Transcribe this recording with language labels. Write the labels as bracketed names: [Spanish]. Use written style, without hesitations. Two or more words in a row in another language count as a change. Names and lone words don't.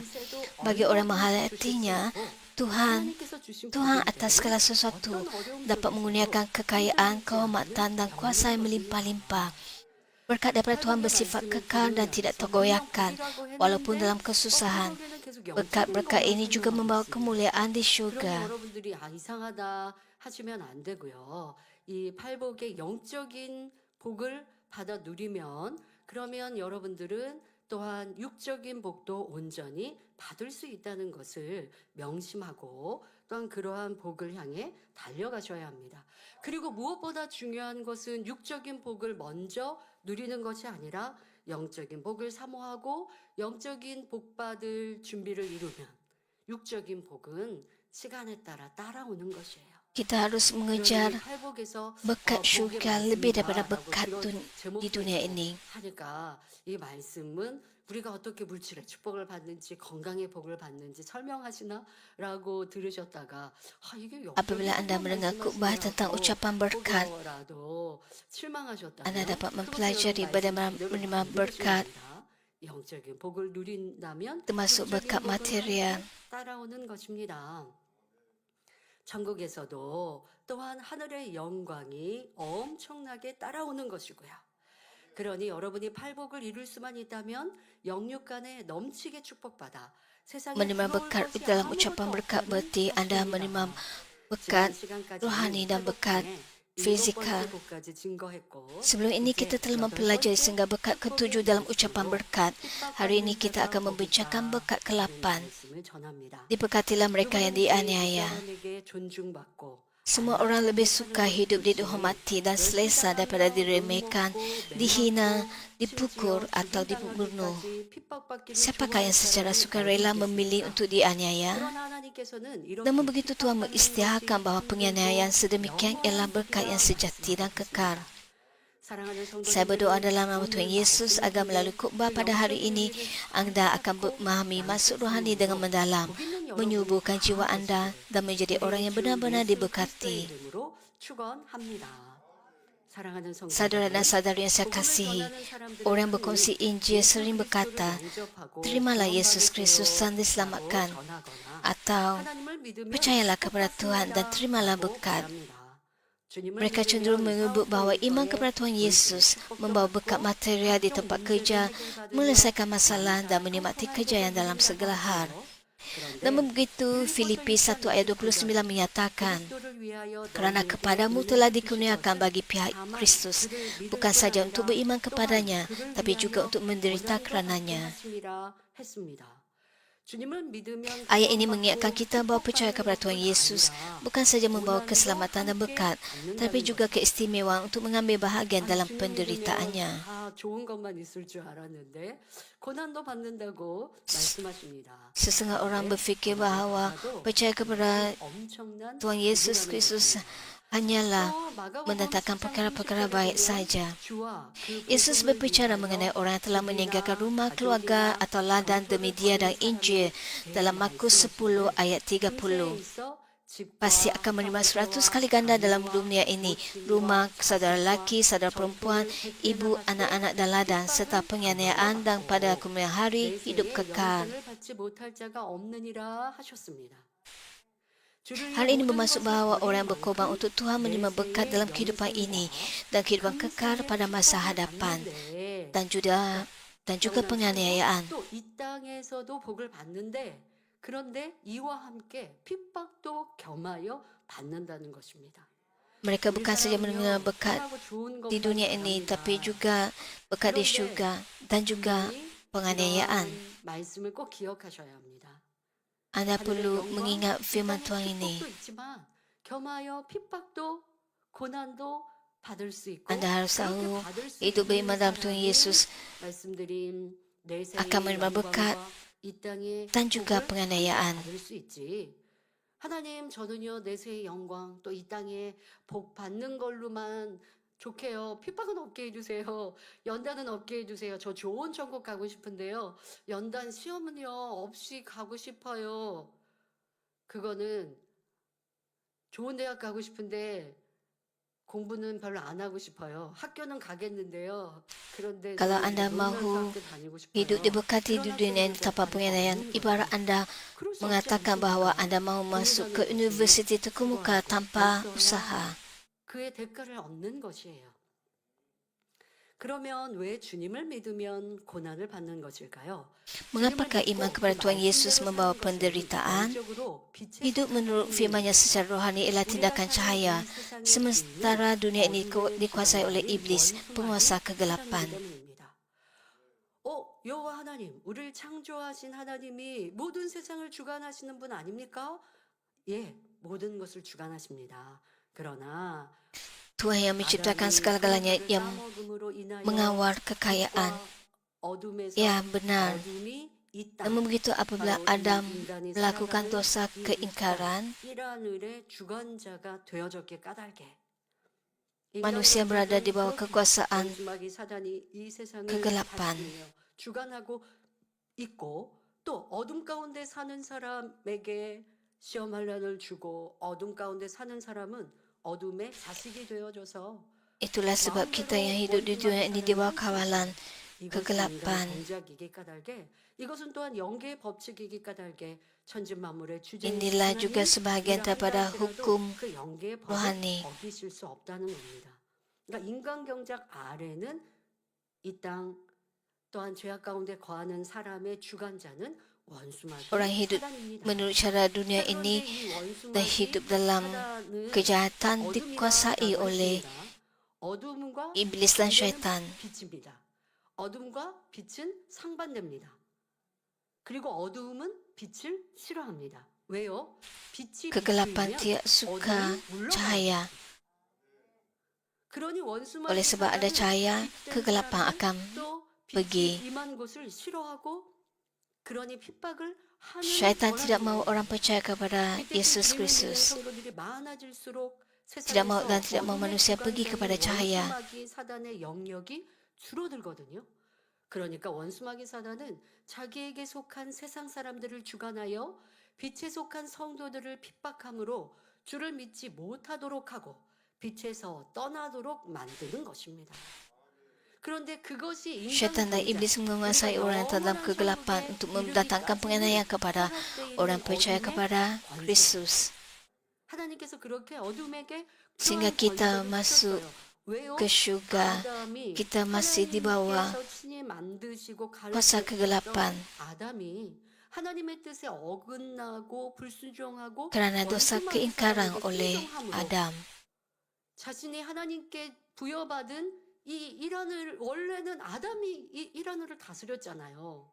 [Malay] Bagi orang menghayatinya, Tuhan atas segala sesuatu dapat mengurniakan kekayaan, kehormatan dan kuasa yang melimpah-limpah. Berkat daripada Tuhan bersifat kekal dan tidak tergoyahkan walaupun dalam kesusahan. Berkat-berkat ini juga membawa kemuliaan di syurga. [Korean] 이 팔복의 영적인 복을 받아 누리면 그러면 여러분들은 또한 육적인 복도 온전히 받을 수 있다는 것을 명심하고 또한 그러한 복을 향해 달려가셔야 합니다. 그리고 무엇보다 중요한 것은 육적인 복을 먼저 누리는 것이 아니라 영적인 복을 사모하고 영적인 복 받을 준비를 이루면 육적인 복은 시간에 따라 따라오는 것이에요. [Malay] Kita harus mengejar berkat syurga lebih daripada berkat di dunia ini. [Korean] 이 말씀은 우리가 어떻게 물질의 축복을 받는지 건강의 복을 받는지 설명하시나라고 들으셨다가 [Malay] Apabila anda mendengar khotbah tentang ucapan berkat, anda dapat mempelajari bagaimana menerima berkat, termasuk berkat material. [Korean] 천국에서도 또한 하늘의 영광이 엄청나게 따라오는 것이고요. 그러니 여러분이 팔복을 이룰 수만 있다면 영육간에 넘치게 축복받아 세상에 [Malay] Menerima berkat dalam ucapan berkat berarti anda menerima berkat rohani dan berkat fizikal. [Korean] 복까지 증거했고 [Malay] Sebelum ini kita telah mempelajari sehingga berkat ketujuh dalam ucapan berkat. Hari ini kita akan membincangkan berkat ke-8. [Korean] 말씀을 전합니다. [Malay] Diberkatilah mereka yang dianiaya. [Korean] 사람에게 존중받고 [Malay] Semua orang lebih suka hidup dihormati dan selesa daripada diremehkan, dihina, dipukul atau dibunuh. Siapakah yang secara sukarela memilih untuk dianiaya? [Korean] 그러나 하나님께서는 이렇게 [Malay] Namun begitu Tuhan mengisytiharkan bahawa penganiayaan sedemikian ialah berkat yang sejati dan kekal. [Korean] 사랑하는 [Malay] Saya berdoa dalam nama Tuhan Yesus agar melalui khutbah pada hari ini anda akan memahami maksud rohani dengan mendalam, menyuburkan jiwa anda dan menjadi orang yang benar-benar diberkati. [Korean] 이름으로 축원합니다. 사랑하는 성도 [Malay] Saudara dan saudari yang saya kasihi, orang yang berkongsi Injil sering berkata, terimalah Yesus Kristus Sang diselamatkan, atau percayalah kepada Tuhan dan terimalah berkat. Mereka cenderung menyebut bahawa iman kepada Tuhan Yesus membawa berkat material di tempat kerja, menyelesaikan masalah dan menikmati kejayaan dalam segala hal. Namun begitu, Filipi 1 ayat 29 menyatakan, kerana kepadamu telah dikurniakan bagi pihak Kristus, bukan saja untuk beriman kepadanya, tapi juga untuk menderita kerananya. Ayat ini mengingatkan kita bahawa percaya kepada Tuhan Yesus bukan saja membawa keselamatan dan berkat, tapi juga keistimewaan untuk mengambil bahagian dalam penderitaannya. [Korean] 좋은 것만 있을 줄 알았는데 고난도 받는다고 말씀하십니다. [Malay] Setengah orang berfikir bahawa percaya kepada [Korean] 엄청난 [Malay] Tuhan Yesus Kristus hanyalah mendatangkan perkara-perkara baik saja. [Korean] 주와 그 [Malay] Yesus berbicara mengenai orang yang telah meninggalkan rumah, keluarga atau ladang demi dia dan Injil dalam Markus 10 ayat 30. [Korean] 있어 [Malay] Pasti akan menerima 100 kali ganda dalam dunia ini. Rumah, saudara lelaki, saudara perempuan, ibu, anak-anak dan ladang serta penganiayaan dan pada kemudian hari hidup kekal. [Korean] 받지 못할 자가 없느니라 하셨습니다. [Malay] Hal ini bermaksud bahawa orang yang berkorban untuk Tuhan menerima berkat dalam kehidupan ini dan kehidupan kekal pada masa hadapan dan juga penganiayaan. [Korean] 또 이 땅에서도 복을 받는데 그런데 이와 함께 핍박도 겸하여 받는다는 것입니다. [Malay] Mereka bukan saja menerima berkat di dunia ini tapi juga berkat di syurga dan juga penganiayaan. [Korean] 말씀을 꼭 기억하셔야 합니다. [Malay] Anda perlu mengingat firman Tuhan ini. [Korean] 축복도 있지만 겸하여 핍박도 고난도 받을 수 있고 [Malay] Anda harus tahu [Korean] 그렇게 받을 수 [Malay] hidup [Korean] 있는 [Malay] beriman dalam Tuhan [Korean] 사람이 [Malay] Yesus [Korean] 말씀드린 내 생의 [Malay] akan menerima berkat [Korean] 영광과 이 땅의 [Malay] dan juga [Korean] 복을 [Malay] penganiayaan. [Korean] 받을 수 있지. 하나님 저는요 내세의 영광 또 이 땅에 복 받는 걸로만 좋게요. 핍박은 없게 해주세요. 연단은 없게 해주세요. 저 좋은 천국 가고 싶은데요. 연단 시험은요 없이 가고 싶어요. 그거는 좋은 대학 가고 싶은데 공부는 별로 안 하고 싶어요. 학교는 가겠는데요. 그런데 [Malay] Kalau [Korean] 저는 [Malay] anda [Korean] 놀면서 [Malay] mahu [Korean] 학교 다니고 싶어요. [Malay] hidup diberkati di dunia ini tanpa penganiayaan, ibarat anda [Korean] 그럴 수 없지 [Malay] mengatakan bahawa anda mahu masuk ke universiti terkemuka tanpa usaha. [Korean] 그의 대가를 얻는 것이에요. 그러면 왜 주님을 믿으면 고난을 받는 것일까요? [Malay] Mengapakah iman kepada Tuhan Yesus membawa penderitaan? Hidup menurut firman-Nya secara rohani ialah tindakan cahaya, sementara dunia ini dikuasai oleh iblis, penguasa kegelapan. [Korean] 여호와 하나님, 우리를 창조하신 하나님이 모든 세상을 주관하시는 분 아닙니까? 예, 모든 것을 주관하십니다. 그러나 [Malay] Tuhan yang menciptakan segala-galanya yang mengawal kekayaan. Ya, benar. Namun begitu apabila Adam melakukan dosa keingkaran, manusia berada di bawah kekuasaan kegelapan. [Korean] 주관하고 있고 또 어둠 가운데 사는 사람에게 시험 환난을 주고 어둠 가운데 사는 사람은 어둠의 자식이 되어줘서 [Malay] Itulah sebab kita yang hidup di dunia ini di bawah kawalan kegelapan. [Korean] 이것은 또한 영계의 법칙이기 까닭에 천지 만물의 주제 [Malay] Inilah juga sebahagian daripada hukum [Korean] 그 영계의 [Malay] rohani. [Korean] 법을 어기실 수 없다는 겁니다. 그러니까 인간 경작 아래는 이 땅 또한 죄악 가운데 거하는 사람의 주관자는 원수마귀 [Malay] orang hidup [Korean] 사단입니다. [Malay] menurut cara dunia [Korean] 자, 그런데 [Malay] ini [Korean] 이 원수마귀 [Malay] dan hidup dalam [Korean] 사단은 [Malay] kejahatan [Korean] 어둠이다라고 [Malay] dikuasai oleh [Korean] 했습니다. 어둠과 [Malay] iblis dan [Korean] 반대는 [Malay] syaitan. [Korean] 빛입니다. 어둠과 빛은 상반됩니다. 그리고 어두움은 빛을 싫어합니다. 왜요? 빛이 [Malay] Kegelapan [Korean] 비추이면 [Malay] tidak suka [Korean] 어둠이 물러가요. [Malay] cahaya. [Korean] 그러니 원수마귀 [Malay] Oleh sebab ada [Korean] 사단은 [Malay] cahaya, [Korean] 빛된 [Malay] kegelapan [Korean] 사람은 [Malay] akan [Korean] 또 [Malay] pergi. [Korean] 빛이 임한 곳을 싫어하고 그러니 핍박을 하는 [Malay] Syaitan tidak [Korean] 거라는 [Malay] mahu [Korean] 거예요. [Malay] orang percaya kepada [Korean] 이때 [Malay] Yesus [Korean] 주님을 믿는 [Malay] Kristus. [Korean] 성도들이 많아질수록 [Malay] Tidak mahu dan [Korean] 세상에서 [Malay] tidak mahu [Korean] 어둠에 [Malay] manusia pergi [Korean] 주관되는 [Malay] kepada cahaya. [Korean] 원수마귀 사단의 영역이 줄어들거든요. 그러니까 원수마귀 사단은 자기에게 속한 세상 사람들을 주관하여 빛에 속한 성도들을 핍박함으로 주를 믿지 못하도록 하고 빛에서 떠나도록 만드는 것입니다. 그런데 그것이 인간 [Malay] Syaitan dan iblis menguasai orang dalam kegelapan untuk mendatangkan penganiayaan kepada orang percaya kepada Kristus. [Korean] 하나님께서 그렇게 어둠에게 [Malay] Sehingga kita masuk ke syurga, kita masih di bawah kuasa kegelapan. [Korean] 아담이 하나님의 뜻에 어긋나고 불순종하고 [Malay] Kerana dosa [Korean] 원수마귀 [Malay] keingkaran [Korean] 사단에게 [Malay] oleh [Korean] 순종함으로 [Malay] Adam. [Korean] 자신이 하나님께 부여받은 이 이란을 원래는 아담이 이 이란을 다스렸잖아요.